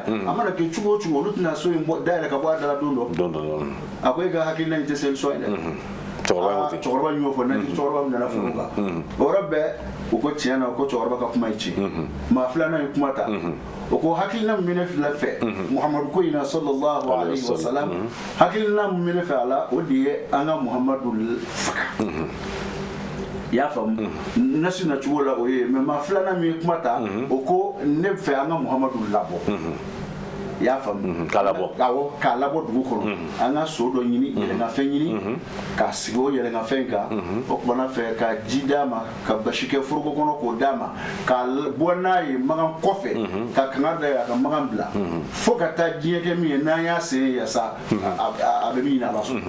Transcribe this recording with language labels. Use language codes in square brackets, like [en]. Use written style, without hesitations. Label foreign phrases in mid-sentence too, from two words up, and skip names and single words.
[bm] yan a mana kɛ cogo o cogo olu tɛna so in dayɛlɛ ka bɔ a da la don dɔ a ko e ka hakilina in tɛ solution ye dɛ cɛkɔrɔba y'o fɔ naji cɛkɔrɔba nana furu kan o yɔrɔ bɛɛ u ko tiɲɛ na ko cɛkɔrɔba ka kuma ye tiɲɛ maa filanan ye kuma ta o ko hakilina min bɛ ne fila fɛ Muhamadu ko in na [ar] صلى الله عليه وسلم [bm] hakilina min bɛ ne fɛ a la o de ye an ka Muhamadu faga i y'a faamu nasi na cogo la o ye mais maa filanan min ye kuma ta o ko ne fɛ an ka Muhamadu labɔ i y'a faamu k'a labɔ k'a labɔ dugu kɔnɔ an ka so dɔ ɲini yɛlɛnkanfɛn ɲini k'a sigi o yɛlɛnkanfɛn kan o kumana fɛ ka ji d'a ma ka basi kɛ foroko kɔnɔ k'o d'a ma k'a bɔ n'a ye magan kɔfɛ ka kanga da ye a ka magan bila fo ka taa diɲɛ kɛ min ye n'an y'a sen yasa a bɛ min ɲini a b'a sɔrɔ